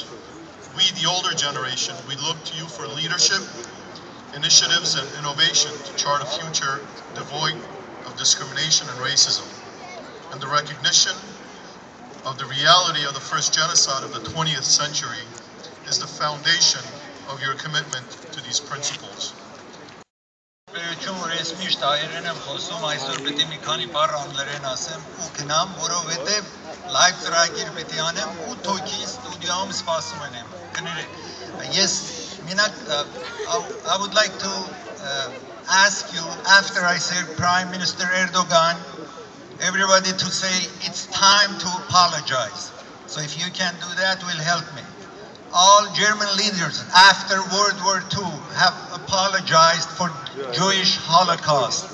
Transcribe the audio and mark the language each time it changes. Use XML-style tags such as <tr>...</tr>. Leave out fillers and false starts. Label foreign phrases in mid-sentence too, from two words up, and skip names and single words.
<en>We, the older generation, we look to you for leadership, initiatives, and innovation to chart a future devoid of discrimination and racism, and the recognition of the reality of the first genocide of the 20th century is the foundation of your commitment to these principles.</en> <hy>Որ ես միշտ հայերեն եմ խոսում, այսօր պետք է մի քանի բառ անգլերեն ասեմ ու գնամ, որովհետև լայվ ծրագիր պետք է անեմ 8 հոգի ստուդիոյում սպասում եմ։ Կներեք, ես մենակ</hy> <en>I would like to ask you, after I said Prime Minister Erdogan, everybody to say it's time to apologize. So if you can do that, will help me. All German leaders after World War II have apologized for Jewish Holocaust.</en>